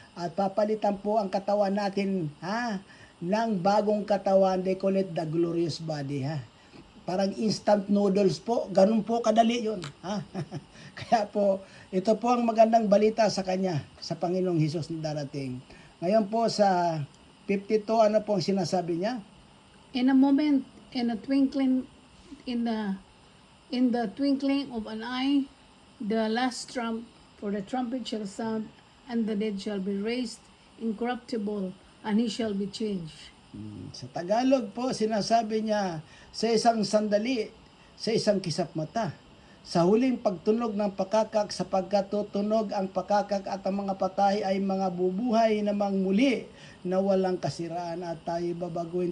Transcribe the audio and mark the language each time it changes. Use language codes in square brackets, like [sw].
[tl] At papalitan po ang katawan natin, ng bagong katawan, [en] they call it the glorious body. [tl] Parang instant noodles po, ganun po kadali yun. Kaya po, ito po ang magandang balita sa kanya, sa Panginoong Hesus na darating. Ngayon po sa 52, ano po ang sinasabi niya? [en] In a moment, in a twinkling, in the twinkling of an eye, the last trump, for the trumpet shall sound, and the dead shall be raised incorruptible, and he shall be changed. [tl] Sa Tagalog po, sinasabi niya, sa isang sandali, sa isang kisap mata, sa huling pagtunog ng pakakak, sapagkat tutunog ang pakakak at ang mga patay ay mga bubuhay namang muli na walang kasiraan at tayo babaguhin.